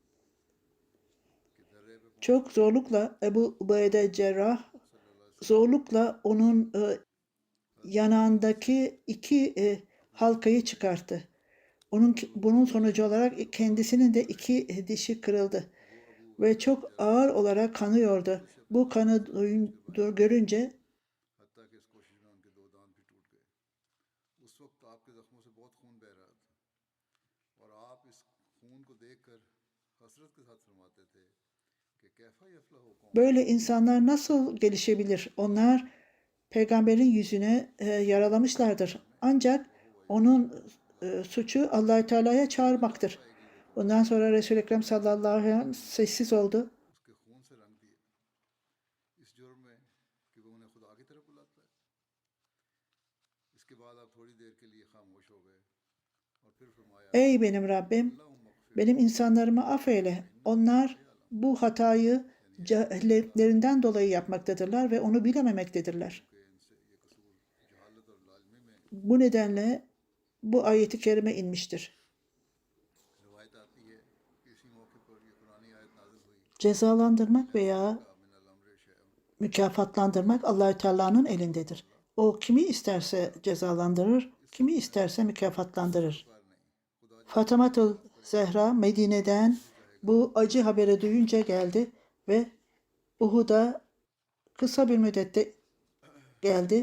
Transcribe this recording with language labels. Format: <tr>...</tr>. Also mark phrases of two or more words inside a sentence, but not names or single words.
<tr>Çok zorlukla Ebu Ubeyde Cerrah zorlukla onun yanağındaki iki halkayı çıkarttı. Bunun sonucu olarak kendisinin de iki dişi kırıldı ve çok ağır olarak kanıyordu. Bu kanı görünce</tr> <ur>حتیٰ کہ اس کوشش میں ان کے دو دانت بھی ٹوٹ گئے. اس وقت آپ کے زخموں سے بہت خون بہہ رہا تھا اور آپ اس خون کو دیکھ کر حسرت کے ساتھ فرماتے تھے کہ</ur> <ar>کیفا یفلح قوم.</ar> <tr>böyle insanlar nasıl gelişebilir? Onlar peygamberin yüzüne yaralamışlardır. Ancak onun suçu Allah-u Teala'ya çağırmaktır. Ondan sonra Resul-i Ekrem</tr> <ar>صلى الله عليه وسلم</ar> <tr>sessiz oldu.</tr> <ur>اس کے خون سے رنگ دیا اس جرم میں کہ وہ انہیں خدا کی طرف بلاتا ہے. اس کے بعد آپ تھوڑی دیر کے لیے خاموش ہو گئے اور پھر فرمایا</ur> <tr>Ey benim Rabbim, benim insanlarımı affeyle. Onlar bu hatayı cehaletlerinden dolayı yapmaktadırlar ve onu bilememektedirler.</tr> <ur>کہ ان سے یہ قصور جہالت اور لازمی میں.</ur> <tr>Bu nedenle bu ayeti kerime inmiştir.</tr> <ur>روایت آتی ہے کہ اسی موقع پر یہ قرآنی آیت نازل ہوئی.</ur> <tr>Cezalandırmak veya</tr> <ar>من الامر شیء.</ar> <tr>mükafatlandırmak Allahü Teala'nın elindedir. O kimi isterse cezalandırır, kimi isterse mükafatlandırır. Fatimatul Zehra Medine'den bu acı haberi duyunca geldi ve Uhud'a kısa bir müddette geldi.</tr>